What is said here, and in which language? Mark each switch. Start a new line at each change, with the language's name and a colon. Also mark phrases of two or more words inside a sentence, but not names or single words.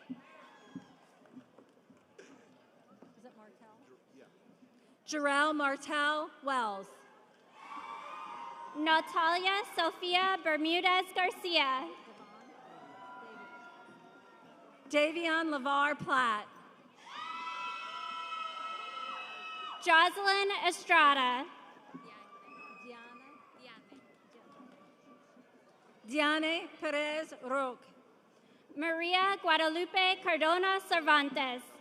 English: Is it Martell? Jarrell Martell Wells. Natalia Sofia Bermudez Garcia. Davion LeVar Platt. Jocelyn Estrada. Diane Perez Roque. Maria Guadalupe Cardona Cervantes.